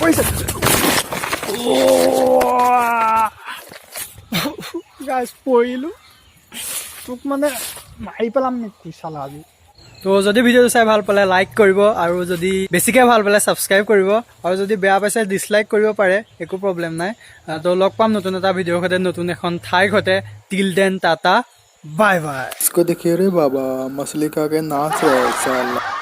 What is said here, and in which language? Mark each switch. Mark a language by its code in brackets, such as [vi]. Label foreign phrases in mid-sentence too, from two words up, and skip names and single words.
[as] গাইজ পৰিলোঁ তোক মানে মাৰি পেলাম নেকি চালা আজি তো যদি ভিডিঅ'টো চাই ভাল পালে লাইক কৰিব আৰু যদি বেছিকৈ ভাল পালে ছাবস্ক্ৰাইব কৰিব আৰু যদি বেয়া পাইছে ডিছলাইক কৰিব পাৰে একো প্ৰব্লেম নাই তো লগ পাম নতুন এটা ভিডিঅ'ৰ সৈতে নতুন এখন ঠাইৰ সৈতে [en] till then tata bye bye [hi] इसको देखिए रे बाबा मछली खा के नाच रहा है साला